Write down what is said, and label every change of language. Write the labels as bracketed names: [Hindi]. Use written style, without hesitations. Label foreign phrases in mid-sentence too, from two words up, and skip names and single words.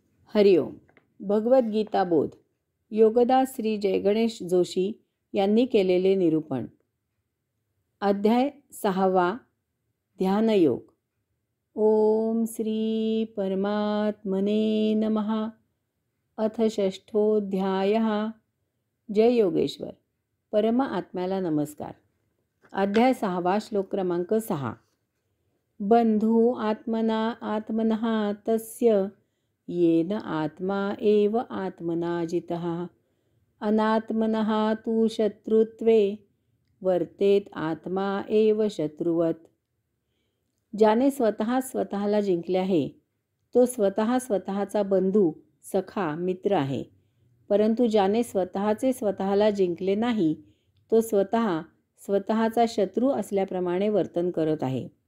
[Marathi] हरिओम. भगवद्गीता बोध योगदास श्री जयगणेश जोशी यांनी केलेले निरूपण. अध्याय 6. ध्यानयोग. [Sanskrit] ओम श्री परमात्मने नमः. अथ षष्ठोऽध्यायः. जय योगेश्वर. [Marathi] परम आत्म्याला नमस्कार. अध्याय 6. श्लोक क्रमांक 6. [Sanskrit] बंधू आत्मना आत्मनः तस्य येन आत्मा एव आत्मना जितः अनात्मनः तु शत्रुत्वे वर्तेत आत्मा एव शत्रुवत. [Marathi] ज्याने स्वतःला जिंकले आहे तो स्वतःचा बंधू, सखा, मित्र आहे. परंतु ज्याने स्वतःला जिंकले नाही तो स्वतःचा शत्रू असल्याप्रमाणे वर्तन करत आहे.